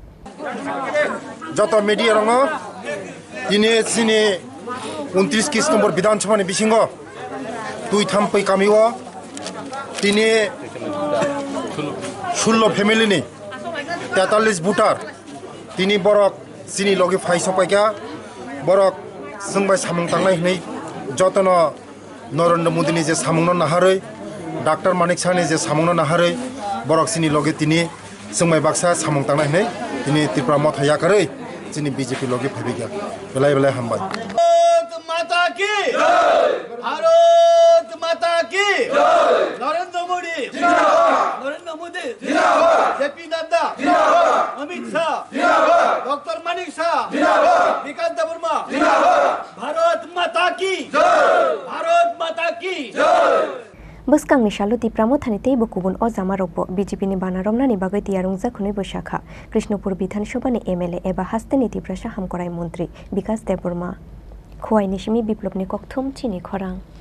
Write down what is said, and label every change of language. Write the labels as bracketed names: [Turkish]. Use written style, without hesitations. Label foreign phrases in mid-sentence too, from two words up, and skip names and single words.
[Kok Borok] যত মিডিয়া রঙ তিনি চিনি 29 কৃষ্ণপুর বিধানসভানি বিসিঙ্গ দুই থাম্পই কামিও তিনি 16 ফ্যামিলিনি 43 ভোটার তিনি বরক চিনি লগে ফাইসপাইকা বরক जोंबाय सामुं थांनाय हनै जतन नरेन्द्र मोदीनि जे सामुंनो नाहारै डाक्टर मानिक साहनि जे सामुंनो नाहारै बरक चिनि लगे तिनि जोंबाय बाक्सा सामुं थांनाय हनै तिनि त्रिपुरा मथायाखै चिनि बीजेपी लगे फैबिगा बेलाय बेलाय हामबाय [Hindi] माता की भारत माता की नरेंद्र मोदी जेपी नड्डा अमित शाह डॉक्टर मानिक शाह विकास देबबर्मा भारत माता की [Kok Borok] बसकांनि शालु तिप्रामथानि तेबो कुबुन अ जामारकबो बिजेपिनि बानारमनानि बागै तियारुंजा खुनै बैसाखा कृष्णपुर विधानसभानि एमएलए एबा हास्तेनि तिप्रासा हामकराय मन्त्री विकास देबबर्मा खुवाइनिसिमि बिप्लबनि ककथुम चिनि खरां